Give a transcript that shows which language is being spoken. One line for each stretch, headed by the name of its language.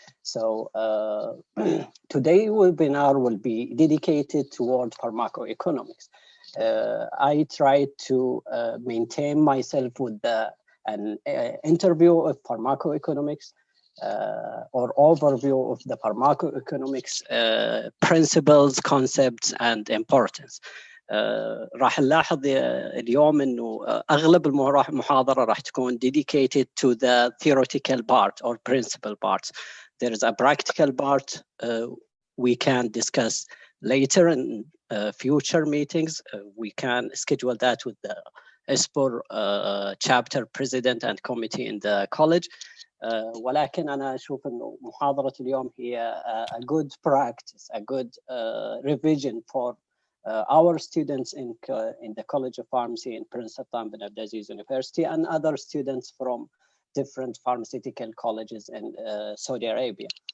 English: So today's webinar will be dedicated toward pharmacoeconomics. I tried to maintain myself with an interview of pharmacoeconomics or overview of the pharmacoeconomics principles, concepts, and importance.
Arabic: راح نلاحظ اليوم انه اغلب المحاضره راح تكون
English: dedicated to the theoretical part or principle parts. There is a practical part we can discuss later in future meetings. We can schedule that with the ISPOR chapter president and committee in the college.
Arabic: ولكن أنا أشوف إنه محاضرة اليوم هي
English: a good practice, a good revision for our students in the College of Pharmacy in Princeton, bin Abdulaziz University, and other students from different pharmaceutical colleges in Saudi Arabia.